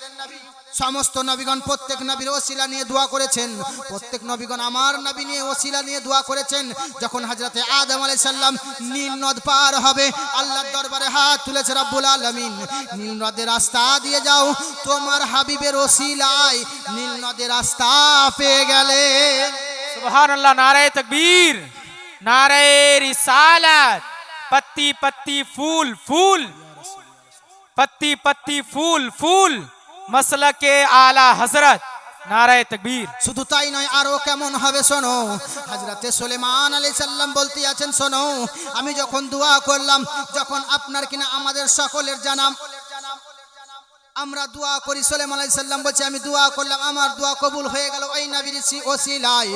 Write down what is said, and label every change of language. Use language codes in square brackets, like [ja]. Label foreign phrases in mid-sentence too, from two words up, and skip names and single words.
[bn] সমস্ত নবীগণ প্রত্যেক নবীর ওসিলা নিয়ে দোয়া করেছেন, প্রত্যেক নবীগণ আমার নবী নিয়ে ওসিলা নিয়ে দোয়া করেছেন। যখন হযরতে আদম [ar] عليه السلام [bn] নীল নদ পার হবে, আল্লাহর দরবারে হাত তুলেছে [ar] رب العالمين, [bn] নীল নদের রাস্তা দিয়ে যাও, তোমার হাবিবের ওসিলায় নীল নদের রাস্তা পেয়ে গেলে। [ar] सुभानअल्लाह, [ur] نعرۂ تکبیر، نعرۂ رسالت, پتی پتی پھول پھول، پتی پتی پھول پھول، مسلک اعلیٰ حضرت نعرۂ تکبیر. [bn] শুধু তাই নয়, আরো কেমন হবে শোনো, হযরতে সুলেমান [ar] عليه السلام [bn] বলতে আছেন, শোনো, আমি যখন দোয়া করলাম, যখন আপনার কিনা আমাদের সকলের জানাম, আমরা দোয়া করি, সুলেমান [ar] عليه السلام [bn] বলছে, আমি দোয়া করলাম, আমার দোয়া কবুল হয়ে গেল ওই নবীর ওসিলায়।